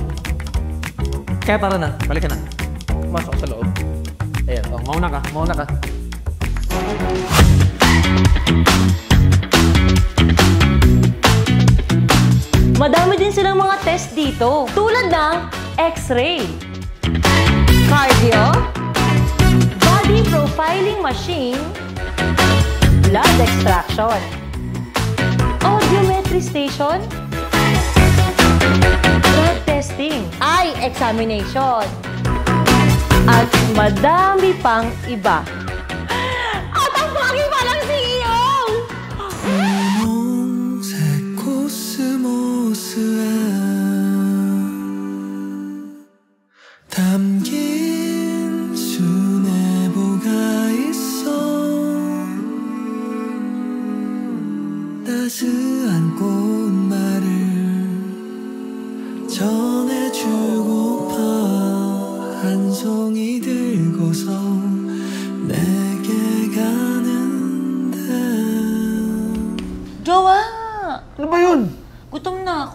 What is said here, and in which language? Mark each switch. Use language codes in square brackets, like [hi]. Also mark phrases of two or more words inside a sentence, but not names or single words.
[tl] Kaya tara na, balik ka na. Pumasok sa loob. Ayan, mauna ka. Madami din silang mga test dito. Tulad ng [en] X-ray, cardio, body profiling machine, blood extraction, audiometry station, drug testing, eye examination, [tl] at madami pang iba. At ang bagay pa lang CEO! [ko] 담긴 수뇌보가 있어 따스한 꽃말을 전해주고파 한 송이 들고서 내게 가는데 [tl] Jowa! Ano ba yun? Gutom na ako.